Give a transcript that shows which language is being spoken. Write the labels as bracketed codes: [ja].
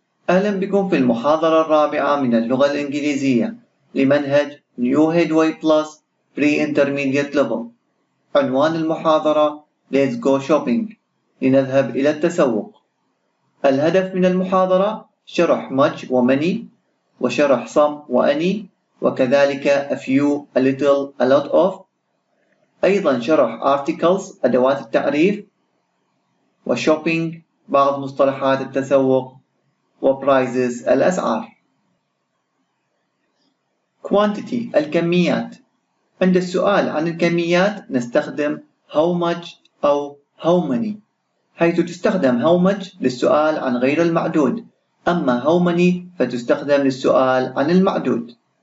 [ar] أهلا بكم في المحاضرة الرابعة من اللغة الانكليزية لمنهج New Headway Plus Pre-Intermediate Level. عنوان المحاضرة [en] Let's go shopping. [ar] لنذهب إلى التسوق. الهدف من المحاضرة شرح much وmany وشرح some وany وكذلك a few, a little, a lot of. أيضا شرح articles أدوات التعريف وshopping بعض مصطلحات التسوق وprices الاسعار. quantity الكميات. عند السؤال عن الكميات نستخدم how much أو how many، حيث تستخدم how much للسؤال عن غير المعدود، أما how many فتستخدم للسؤال عن المعدود.